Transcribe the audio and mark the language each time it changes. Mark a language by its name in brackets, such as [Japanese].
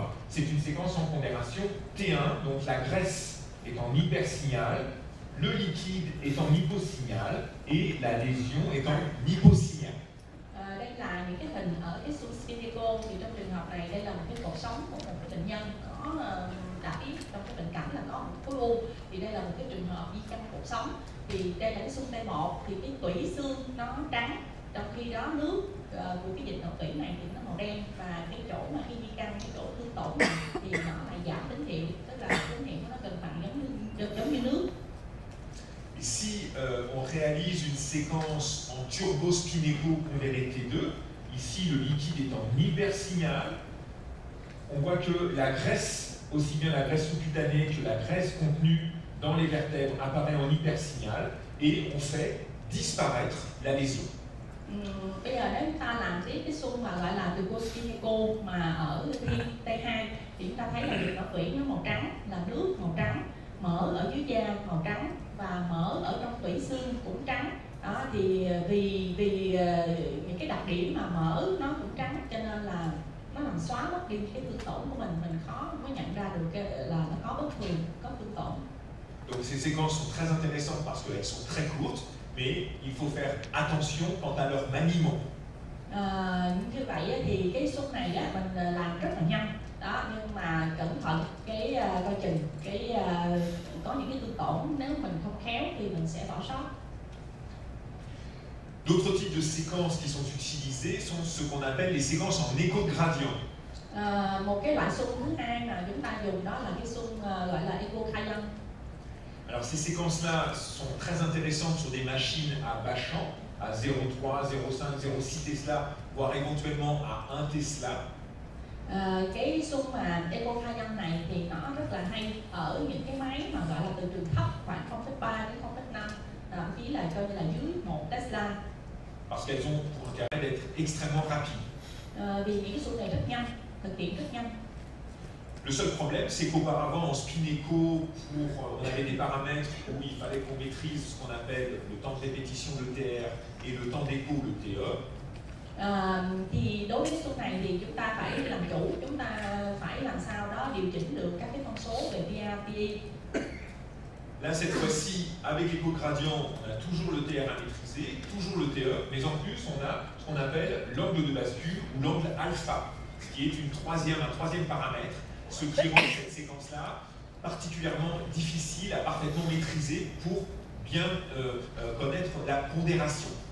[French] C'est une séquence en pondération T1, donc la graisse est en hypersignal, le liquide est en hyposignal et la lésion est en hyposignal. [Vietnamese] Đây là những cái hình ở cái xung spinéco, thì trong trường hợp này đây là một cái cột sống của một cái bệnh nhân có đã biết trong cái bệnh cảnh là có một khối u, thì đây là một cái trường hợp di căn cột sống. Thì đây là cái xung T1 thì cái tủy xương nó trắng, trong khi đó nước của cái dịch nội tủy này thì nó màu đen, và cái chỗ mà khi di căn, cái chỗ thương tổn này thì nó lại giảm tín hiệu, tức là tín hiệu nó gần bằng giống như nước. [French] Si on réalise une séquence en turbospinéco-converré T2. Ici, le liquide est en hypersignal. On voit que la graisse, aussi bien la graisse sous-cutanée que la graisse contenue dans les vertèbres, apparaît en hypersignal et on fait disparaître la lésion. [Vietnamese] Bây giờ nếu chúng ta làm cái xung mà gọi là turbospinéco mà ở T2 thì chúng ta thấy là đường não tủy nó màu trắng, là nước màu trắng, mỡ ở dưới da màu trắng và mỡ ở trong tủy xương cũng trắng. Đó thì vì những cái đặc điểm mà mỡ nó cũng trắng cho nên là nó làm xóa mất đi cái tương tổn của mình khó mới nhận ra được là nó có bất thường, có tương tổn. [French] Donc ces séquences sont très intéressantes parce qu'elles sont très courtes, mais il faut faire attention quant à leur maniement. [Vietnamese] Như vậy thì cái xung này á, mình làm rất là nhanh, đó, nhưng mà cẩn thận cái coi chừng cái có những cái tương tổn nếu mình không khéo thì mình sẽ bỏ sót. [French] D'autres types de séquences qui sont utilisées sont ce qu'on appelle les séquences en écho-gradient. [Vietnamese] Một cái loại xung thứ hai mà chúng ta dùng đó là cái xung gọi là écho-gradient. [French] Alors ces séquences-là sont très intéressantes sur des machines à bas champ, à 0,3, 0,5, 0,6 Tesla, voire éventuellement à 1 Tesla. [Vietnamese] Cái xung mà écho-gradient này thì nó rất là hay ở những cái máy mà gọi là từ trường thấp khoảng 0,3 đến 0,5, thậm chí là coi như là dưới 1 Tesla. [French] Parce qu'elles ont pour intérêt d'être extrêmement rapides. [Vietnamese] Vì những cái xung này rất nhanh, thực hiện rất nhanh. [French] Le seul problème, c'est qu'auparavant, en spinéco, on avait des paramètres où il fallait qu'on maîtrise ce qu'on appelle le temps de répétition, le TR, et le temps d'écho, le TE. [Vietnamese] Thì đối với xung này thì chúng ta phải làm chủ, chúng ta phải làm sao đó điều chỉnh được các cái thông số về PA, PE. [French] Là, cette fois-ci, avec écho-gradient, on a toujours le TR à maîtriser, toujours le TE, mais en plus, on a ce qu'on appelle l'angle de bascule ou l'angle alpha, qui est un troisième paramètre, ce qui rend cette séquence-là particulièrement difficile à parfaitement maîtriser pour bien connaître la pondération.